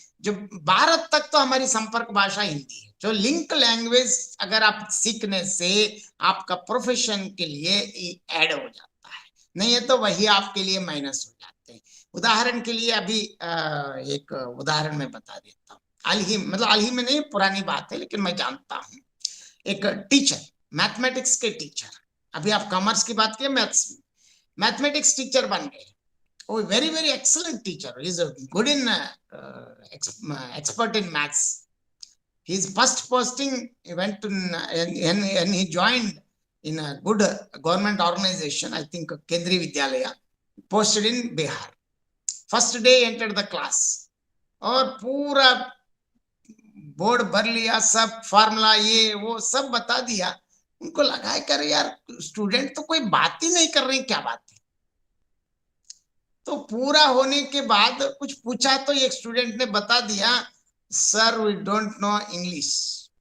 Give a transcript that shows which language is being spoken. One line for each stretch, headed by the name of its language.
Hindi: जो भारत तक तो हमारी संपर्क भाषा हिंदी है, जो लिंक लैंग्वेज अगर आप सीखने से आपका प्रोफेशन के लिए ऐड हो जाता है, नहीं है तो वही आपके लिए माइनस हो जाते हैं। उदाहरण के लिए अभी एक उदाहरण मैं बता देता हूँ। हाल ही में नहीं, पुरानी बात है, लेकिन मैं जानता हूँ एक टीचर, मैथमेटिक्स के टीचर, अभी आप कॉमर्स की बात किए, मैथमेटिक्स टीचर बन गए।
English: Oh, very excellent teacher. He's good in expert in maths. His first posting, he went to and he joined in a good government organization, I think Kendriya Vidyalaya, posted in Bihar. First day entered the class
Hindi: और पूरा board भर लिया, सब formula ये वो सब बता दिया। उनको लगा कर यार स्टूडेंट तो कोई बात ही नहीं कर रहे, क्या बात है। तो पूरा होने के बाद कुछ पूछा तो एक स्टूडेंट ने बता दिया, sir
English: We don't know English.